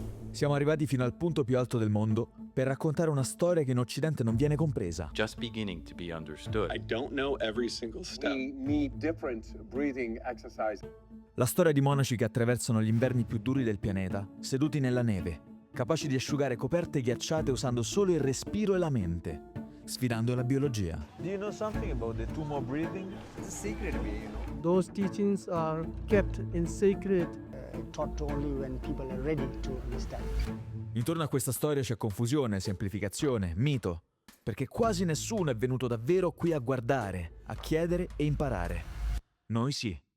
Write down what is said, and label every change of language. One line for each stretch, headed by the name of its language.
Italian: Siamo arrivati fino al punto più alto del mondo per raccontare una storia che in Occidente non viene compresa.
English: Just beginning to be understood. I don't know every single step. We need different breathing exercises.
Italian: La storia di monaci che attraversano gli inverni più duri del pianeta, seduti nella neve, capaci di asciugare coperte ghiacciate usando solo il respiro e la mente, sfidando la biologia.
English: Do you know something about the Tummo breathing? It's a secret to me, you know. Those teachings are kept in secret. Taught only when people are ready to understand.
Italian: Intorno a questa storia c'è confusione, semplificazione, mito, perché quasi nessuno è venuto davvero qui a guardare, a chiedere e imparare. Noi sì.